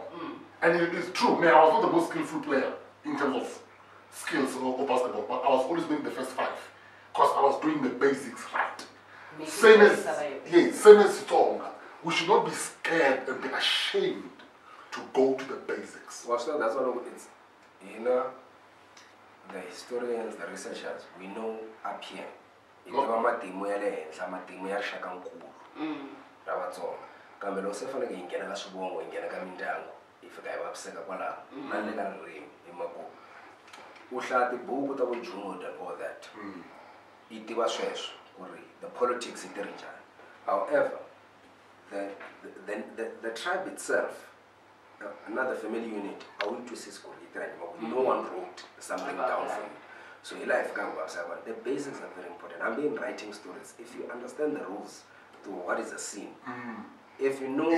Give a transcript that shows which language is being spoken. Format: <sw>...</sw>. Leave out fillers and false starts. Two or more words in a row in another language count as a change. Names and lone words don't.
<en>And it is true, man, I was not the most skillful player in terms of skills or basketball, but I was always making the first 5 because I was doing the basics right. Same as Xitsonga. We should not be scared and be ashamed to go to the basics. Well, so that's what it's, you know, the historians, the researchers, we know up here.</en> <ts>Matimu ya shaka nkulu ra Vatsonga kambe lo se fanele ke ingena ka swivongo ingena ka mindyangu ifika yi vaviseka kwala na le ka ririmi hi mako u hlaya tibuku ta vujuno</ts> <en>and all that</en> <ts>yi tiva sweswo ku ri</ts> <en>the politics</en> <ts>yi tirhi njhani.</ts> <en>However, the tribe itself, another family unit, no one wrote something down for you. So the basics are very important. I'm been writing stories. If you understand the rules to what is a scene, if you know</en>